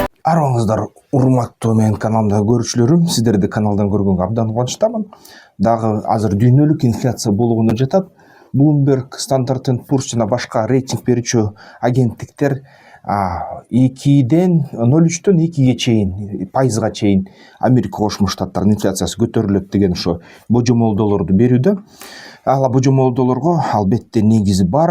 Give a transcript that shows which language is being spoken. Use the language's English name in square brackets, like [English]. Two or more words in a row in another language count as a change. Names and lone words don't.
[Kyrgyz] Арыңыздар урматтуу менин каналымдагы көрүүчүлөрүм, сиздерди каналдан көргөнгө абдан кубанычтамын. Дагы азыр дүйнөлүк инфляция болгону жатат. Bloomberg, Standard and Poor's жана башка рейтинг берүүчү агенттиктер 0,3-дөн 2-ге чейин пайызга чейин Америка Кошмо Штаттарынын инфляциясы көтөрүлөт деген ошо божомолдоолорду берүүдө. Ал божомолдоолорго албетте негизи бар.